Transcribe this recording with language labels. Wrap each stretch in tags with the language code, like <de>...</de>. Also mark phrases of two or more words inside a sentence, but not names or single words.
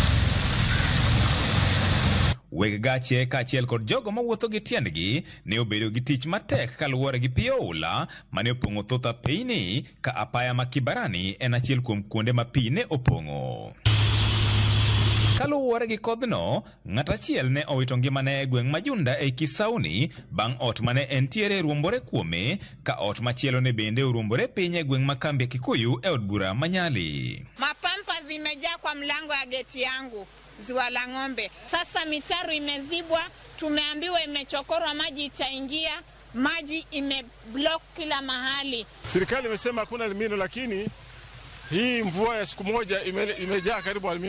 <luo>Weg gache kaachiel kod jogo mawuotho gi tiendgi ne obedo gi tich matek kaluwore gi pi oula mane opong'o thoth apeyni ka apaya ma Kibarani en achiel kuom kuonde ma pi ne opong'o. Kaluwore gi kodhno, ng'at achiel ne owito ngimane e gweng' ma Junda e Kisauni bang' ot mane entiere rumbore kuome ka ot machielo ne bende urumbore piny e gweng' ma kambi Kikuyu e od bura Manyali.</luo> <sw>Mapampa zimejaa kwa mlango ya geti yangu Ziwa la Ng'ombe. Sasa mitaro imezibwa, tumeambiwa imechokorwa, maji itaingia, maji imeblock kila mahali. Serikali imesema hakuna elimino, lakini hii mvua ya siku moja imejaa karibu elimino.</sw>